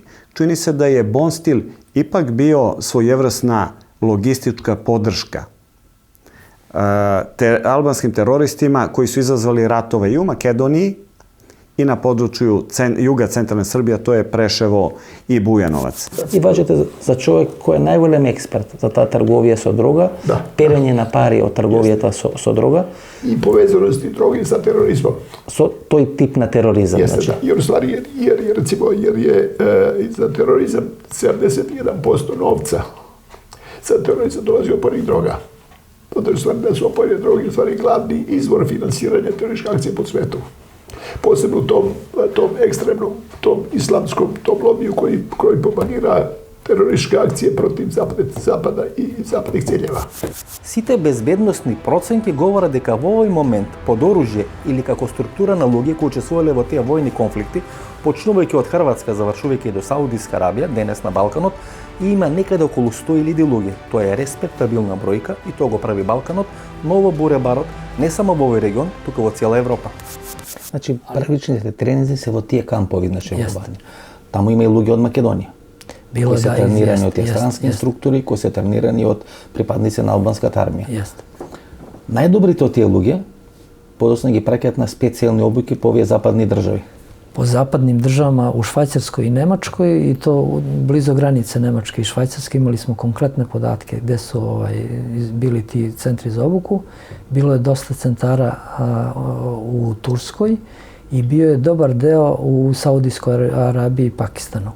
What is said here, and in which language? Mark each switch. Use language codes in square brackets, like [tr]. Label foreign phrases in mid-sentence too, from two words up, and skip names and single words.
[sr] Čini se da je Bonstil ipak bio svojevrsna logistička podrška albanskim teroristima koji su izazvali ratove i u Makedoniji i na području juga centralne Srbije, to je Preševo i Bujanovac. [mk] И важите за човек кој е најголем експерт за таа трговија со дрога, перење на пари од трговијата со дрога [sr] и повезаности droge sa terorizmom. [mk] Со тој тип на тероризам. [sr] Jeste, da. Jer u stvari, jer je za terorizam 71% novca za terorizam dolazi oporenih droga. Zato je u stvari da su oporene droge u stvari glavni izvor finansiranja terorističke akcije po svetu. Posebno tom ekstremnom, tom islamskom, tom lobiju koji propagira terorističke akcije protiv zapada i zapadnih ciljeva. [mk] Сите безбедносни проценки говорат дека во овој момент под оружје или како структура на луѓе кои учествувале во тие војни конфликти, почнувајќи од Хрватска, завршувајќи до Саудиска Арабија, денес на Балканот, има некаде околу 100.000 луѓе. Тоа е респектабилна бројка и тоа го прави Балканот ново буре-барот не само во овој регион, туку во цела Европа. Значи, првичните тренинзи се во тие кампови, значи во Албанија. Таму има и луѓе од Македонија. Кои се тренирани од странски инструктори, кои се тренирани од припадници на албанската армија. Најдобрите од тие луѓе подоцна ги праќаат на специјални обуки по овие западни држави. [sr] Po zapadnim državama u Švajcarskoj i Nemačkoj i to blizu granice Nemačke i Švajcarske imali smo konkretne podatke gde su bili ti centri za obuku. Bilo je dosta centara u Turskoj i bio je dobar deo u Saudijskoj Arabiji i Pakistanu.